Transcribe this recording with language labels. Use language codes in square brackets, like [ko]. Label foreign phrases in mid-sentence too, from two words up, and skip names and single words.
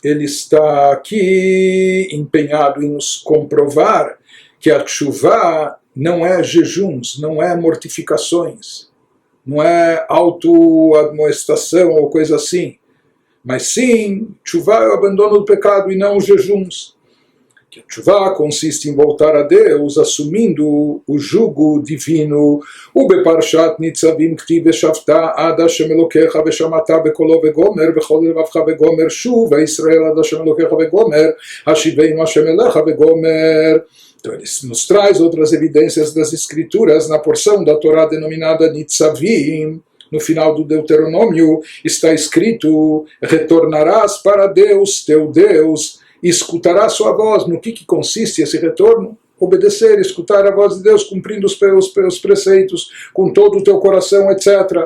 [pt] aqui empenhado em nos comprovar que a tshuva não é jejuns, não é mortificações, não é autoadmoestação ou coisa assim, mas sim, tshuva é o abandono do pecado e não os jejuns. Que a tshuva consiste em voltar a Deus, assumindo o jugo divino. [he] ובפרשת נצבים כתיב ושבת עד השם אלוקיך ושמעת בקולו וגומר בכל לבבך וגומר שוב ישראל עד השם אלוקיך וגומר השיבנו השם אליך וגומר. [pt] Então ele nos traz outras evidências das escrituras na porção da Torá denominada Nitzavim. No final do Deuteronômio está escrito: retornarás para Deus, teu Deus, e escutará sua voz. No que consiste esse retorno? Obedecer, escutar a voz de Deus, cumprindo os preceitos com todo o teu coração, etc.